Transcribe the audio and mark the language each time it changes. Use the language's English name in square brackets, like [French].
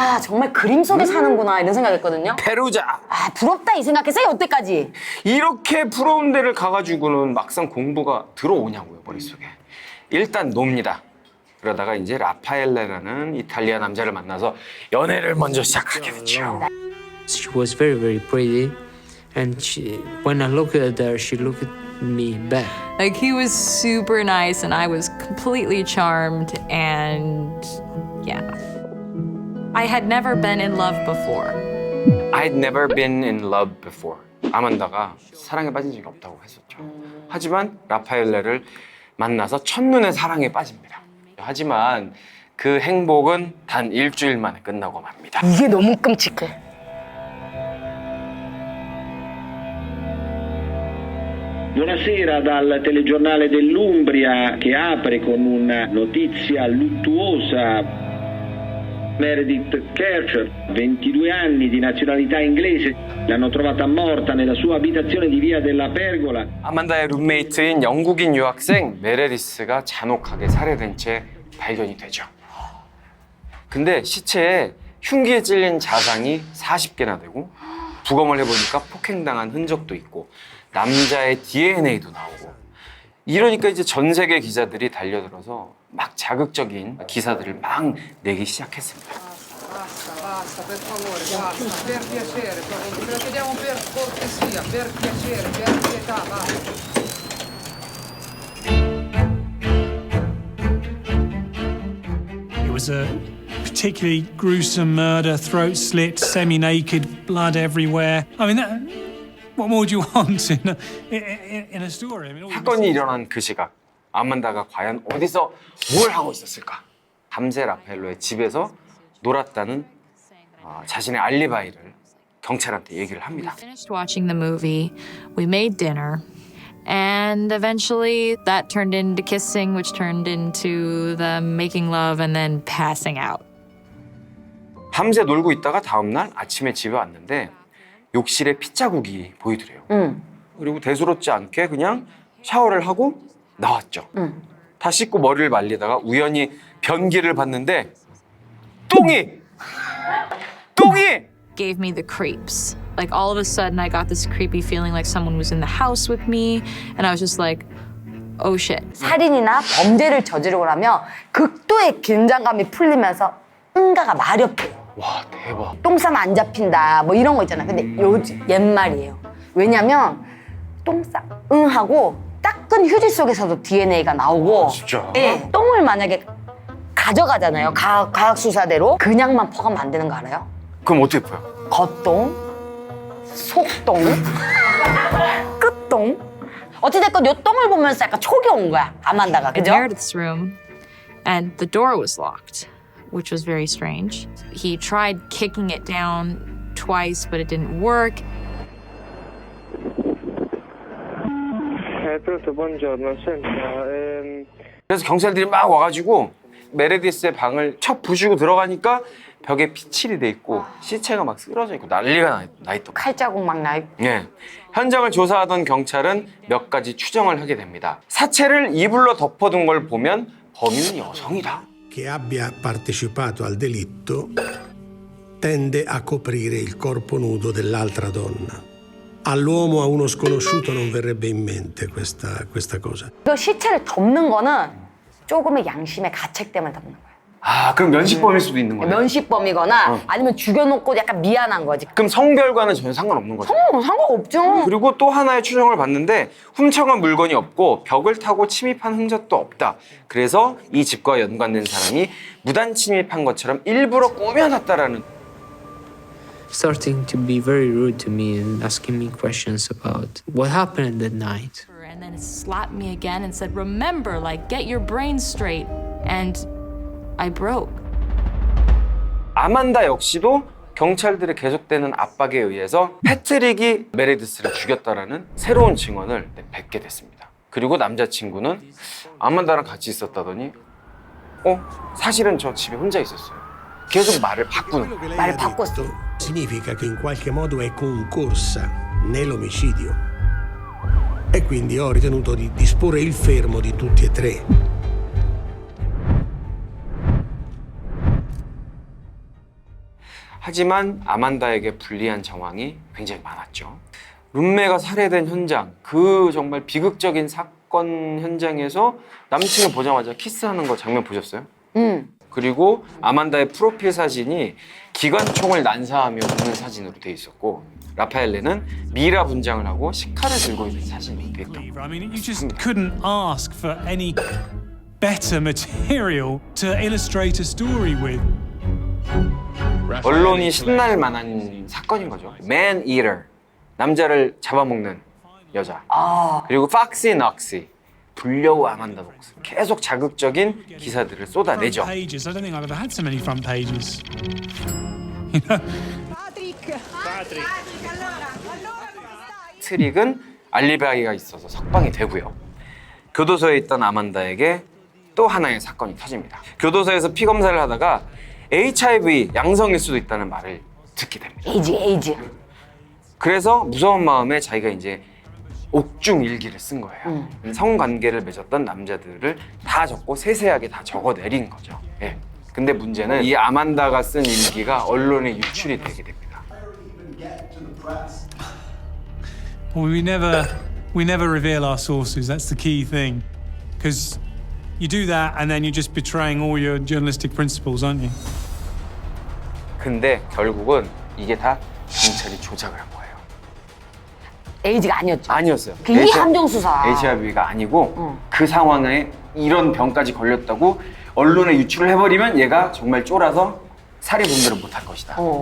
[Korean] 정말 그림 속에 사는구나 이런 생각했거든요. 페루자! 부럽다 이 생각했어요 여태까지. 이렇게 부러운 데를 가가지고는 막상 공부가 들어오냐고요, 머릿속에. 일단 놉니다. 그러다가 이제 라파엘레라는 이탈리아 남자를 만나서 연애를 먼저 시작하게 되죠. [English] She was very, very pretty, and when I looked at her, she looked at me back. Like, he was super nice and I was completely charmed, and yeah. I had never been in love before. I'd never been in love before. [Korean] 아만다가 사랑에 빠진 적이 없다고 했었죠. 하지만 라파엘레를 만나서 첫눈에 사랑에 빠집니다. 하지만 그 행복은 단 일주일 만에 끝나고 맙니다. 이게 너무 끔찍해. [Italian] Buonasera dal telegiornale dell'Umbria che apre con una notizia luttuosa. Meredith Kercher, 22 anni di nazionalità inglese, l'hanno trovata morta nella sua abitazione di via della Pergola. [Korean] 아만다의 룸메이트인 영국인 유학생 메레디스가 잔혹하게 살해된 채 발견이 되죠. 근데 시체에 흉기에 찔린 자상이 40개나 되고 부검을 해보니까 폭행당한 흔적도 있고 남자의 DNA도 나오고 이러니까 이제 전 세계 기자들이 달려들어서 막 자극적인 기사들을 막 내기 시작했습니다. [Italian] Basta, per favore, basta, per piacere, ve lo chiediamo per cortesia, per piacere, per pietà, basta. [English] It was a particularly gruesome murder, throat slit, semi-naked, blood everywhere. I mean, what more do you want in a story? I mean, all you [Korean] 사건이 일어난 그 시각 아만다가 과연 어디서 뭘 하고 있었을까? 밤새 라파엘로의 집에서 놀았다는 자신의 알리바이를 경찰한테 얘기를 합니다. [English] Finished watching the movie, we made dinner, and eventually that turned into kissing, which turned into them making love and then passing out. [Korean] 밤새 놀고 있다가 다음날 아침에 집에 왔는데 욕실에 핏자국이 보이더래요. 그리고 대수롭지 않게 그냥 샤워를 하고 나왔죠. 다 씻고 머리를 말리다가 우연히 변기를 봤는데 똥이 [English] Gave me the creeps. Like all of a sudden I got this creepy feeling like someone was in the house with me, and I was just like, oh shit. [Korean] 살인이나 범죄를 저지르고 나면 극도의 긴장감이 풀리면서 응가가 마렵해요. 와 대박. 똥 싸면 안 잡힌다 뭐 이런 거 있잖아. 근데 요즘 옛말이에요. 왜냐면 똥 싸 하고 닦은 휴지 속에서도 DNA가 나오고 진짜? 네, 똥을 만약에 가져가잖아요. 과학 수사대로 그냥만 퍼가면 안 되는 거 알아요? 그럼 어떻게 보여? 겉똥, 속똥, 끝똥. 어찌됐건 요 똥을 보면서 약간 촉이 온 거야. 아만다가 [English] I [Korean] 그죠? [English] Meredith's room, and the door was locked, which was very strange. He tried kicking it down twice, but it didn't work. [Italian] Pronto, buongiorno. Senta, [Korean] 그래서 경찰들이 막 와가지고 메레디스의 방을 쳐 부수고 들어가니까 벽에 피칠이 돼 있고 시체가 막 쓰러져 있고 난리가 나 있던 거예요. 칼자국 막 나 있고. 예. 현장을 조사하던 경찰은 몇 가지 추정을 하게 됩니다. 사체를 이불로 덮어둔 걸 보면 범인은 여성이다. [Italian] Che abbia partecipato al delitto tende a coprire il corpo nudo dell'altra donna. All'uomo, a uno sconosciuto, non verrebbe in mente questa cosa. [Korean] 그 시체를 덮는 거는 조금의 양심의 가책 때문에 덮는 거야. 아, 그럼 면식범일 수도 있는 거네. 면식범이거나 아니면 죽여놓고 약간 미안한 거지. 그럼 성별과는 전혀 상관없는 거죠. 상관없죠. 그리고 또 하나의 추정을 봤는데 훔쳐간 물건이 없고 벽을 타고 침입한 흔적도 없다. 그래서 이 집과 연관된 사람이 무단 침입한 것처럼 일부러 꾸며놨다라는. [English] Starting to be very rude to me and asking me questions about what happened that night. And then it slapped me again and said, remember, like, get your brain straight. And I broke. [Korean] 아만다 역시도 경찰들의 계속되는 압박에 의해서 패트릭이 메레디스를 죽였다라는 새로운 증언을 뱉게 됐습니다. 그리고 남자친구는 아만다랑 같이 있었다더니 사실은 저 집에 혼자 있었어요. 계속 말을 바꾸는 거예요. 말을 바꿨어. [Italian] Significa che in qualche modo è concorsa nell'omicidio. E quindi ho ritenuto di disporre il fermo di tutti e tre. [Korean] 하지만 아만다에게 불리한 정황이 굉장히 많았죠. 룸메가 살해된 현장, 그 정말 비극적인 사건 현장에서 남친을 보자마자 키스하는 거 장면 보셨어요? 그리고 아만다의 프로필 사진이 기관총을 난사하며 웃는 사진으로 돼 있었고 라파엘레는 미라 분장을 하고 식칼을 들고 있는 사진이 돼 있다. [English] I mean, you just couldn't ask for any better material to illustrate a story with. [Korean] 언론이 신날 만한 사건인 거죠. [English] Man Eater, [Korean] 남자를 잡아먹는 여자. 그리고 Foxy Knoxy, 불려우 아만다 녹스. 계속 자극적인 기사들을 쏟아내죠. [English] Front pages. I don't think I've ever had so many front pages. [Korean] 트릭은 알리바이가 있어서 석방이 되고요. 교도소에 있던 아만다에게 또 하나의 사건이 터집니다. 교도소에서 피 검사를 하다가 HIV 양성일 수도 있다는 말을 듣게 됩니다. 에이즈. 그래서 무서운 마음에 자기가 이제 옥중 일기를 쓴 거예요. 성관계를 맺었던 남자들을 다 적고 세세하게 다 적어내린 거죠. 예. 근데 문제는 이 아만다가 쓴 일기가 언론에 유출이 되게 됩니다. [English] Well, we never reveal our sources. That's the key thing, because you do that and then you're just betraying all your journalistic principles, aren't you? [Korean] 근데 결국은 이게 다 경찰이 조작을 한 거예요. 에이즈가 아니었죠. 아니었어요. 이 함정 수사. HIV가 아니고 그 상황에 이런 병까지 걸렸다고 언론에 유출을 해버리면 얘가 정말 쫄아서 살해 분별을 못할 것이다.